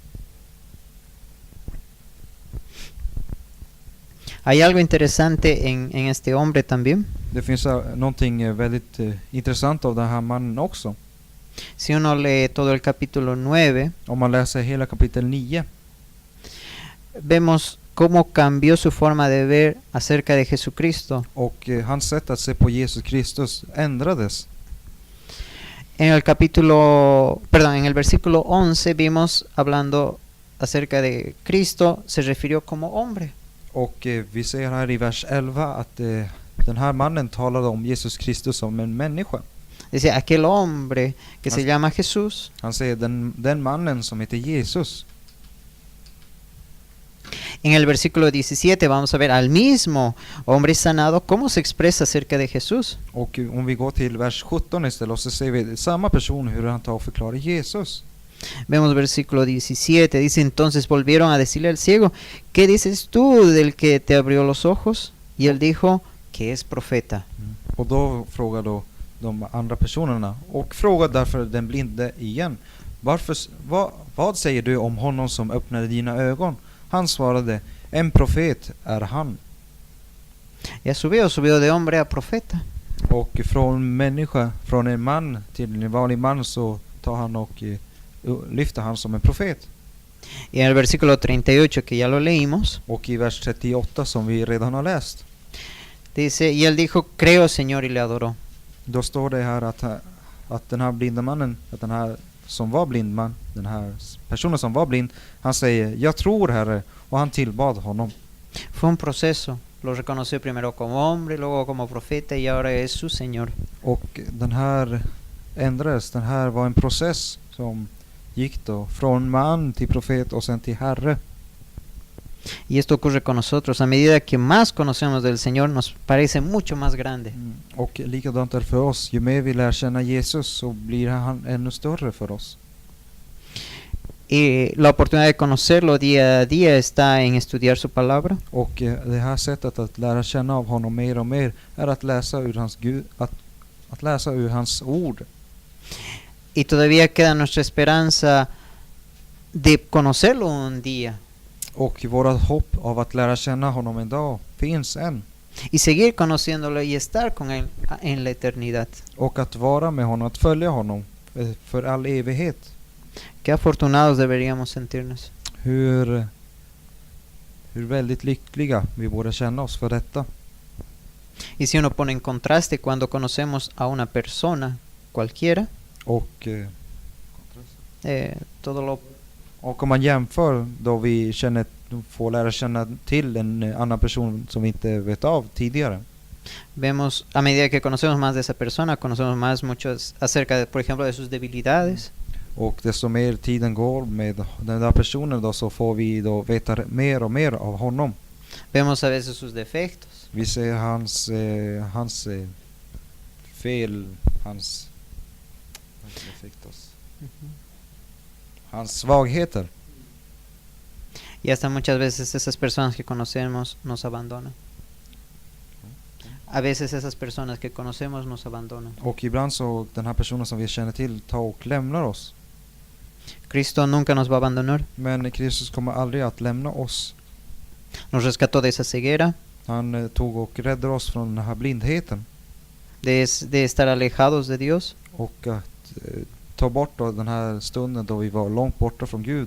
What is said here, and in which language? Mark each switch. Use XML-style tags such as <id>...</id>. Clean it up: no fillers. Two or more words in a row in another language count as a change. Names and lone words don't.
<es>Hay algo interesante en este hombre también.</es> <sv>Det finns någonting väldigt intressant av den här mannen också.</sv> <es>Si uno lee todo el capítulo 9,</es> <sv>Om man läser hela kapitel 9</sv> <es>vemos cómo cambió su forma de ver acerca de Jesucristo.</es> <sv>och hans sätt att se på Jesus Kristus ändrades.</sv> <es>En el versículo 11 vimos hablando acerca de Cristo, se refirió como hombre.</es> <sv>Och vi ser här i vers 11 att den här mannen talade om Jesus Kristus som en människa.</sv> <es>Dice, aquel hombre que se llama Jesús.</es> <sv>Han säger den mannen som heter Jesus.</sv> <es>En el versículo 17 vamos a ver al mismo hombre sanado cómo se expresa acerca de Jesús.</es> <sv>Och om vi går till vers 17 istället så ser vi samma person hur han tar och förklarar Jesus.</sv> <es>Vemos versículo 17, dice, entonces volvieron a decirle al ciego, ¿qué dices tú del que te abrió los ojos? Y él dijo, que es profeta.</es> <sv>Och då frågar då de andra personerna och frågade därför den blinde igen. Vad säger du om honom som öppnade dina ögon? Han svarade, en profet är han.</sv> <es>Y subió de hombre a profeta.</es> <sv>Och från en man till en vanlig man så tar han och lyfter han som en profet.</sv> <es>Y en el versículo 38, que ya lo leímos,</es> <sv>Och i vers 38 som vi redan har läst,</sv> <es>dice, y él dijo, creo, Señor, y le adoró.</es> <sv>då står det här att den här blinda mannen, att den här som var blind man, den här personen som var blind, han säger, jag tror, Herre, och han tillbad honom.</sv> <es>Fue un proceso. Lo reconoció primero como hombre, luego como profeta y ahora es su Señor.</es> <sv>Och den här ändrades, den här var en process som gick då från man till profet och sen till Herre.</sv> <es>Y esto ocurre con nosotros. A medida que más conocemos del Señor, nos parece mucho más grande.</es> <sv>Och likadant är det för oss. Ju mer vi lär känna Jesus så blir han ännu större för oss.</sv> <es>Y la oportunidad de conocerlo día a día está en estudiar su palabra.</es> <sv>Och det här sättet att lära känna av honom mer och mer är att läsa ur hans att läsa ur hans ord.</sv> <es>Y todavía queda nuestra esperanza de conocerlo un día.</es> <sv>Och våra hopp av att lära känna honom en dag finns än.</sv> <es>Y seguir conociéndolo y estar con él en la eternidad.</es> <sv>Och att vara med honom, att följa honom för all evighet.</sv> <es>Qué afortunados deberíamos sentirnos.</es> <sv>Hur väldigt lyckliga vi borde känna oss för detta.</sv> <es>Y si uno pone en contraste cuando conocemos a una persona cualquiera,</es> <sv>Och</sv> <es>todo lo</es> <sv>om man jämför då vi får lära känna till en annan person som vi inte vet av tidigare.</sv> <es>vemos, a medida que conocemos más de esa persona, conocemos más muchos acerca de, por ejemplo, de sus debilidades.</es> <sv>Och desto mer tiden går med den där personen då, så får vi då veta mer och mer av honom.</sv> <es>Vemos a veces sus defectos.</es> <sv>Vi ser hans fel, hans defektos. Hans svagheter.</sv> <es>Y hasta muchas veces esas personas que conocemos nos abandonan. A veces esas personas que conocemos nos abandonan.</es> <sv>Och ibland så den här personen som vi känner till tar och lämnar oss.</sv> <es>Cristo nunca nos va a abandonar.</es> <sv>Men Kristus kommer aldrig att lämna oss.</sv> <es>Nos rescató de esa ceguera,</es> <sv>Han tog och räddade oss från den här blindheten.</sv> <es>de estar alejados de Dios.</es> <sv>Och att ta bort då den här stunden då vi var långt borta från Gud.</sv>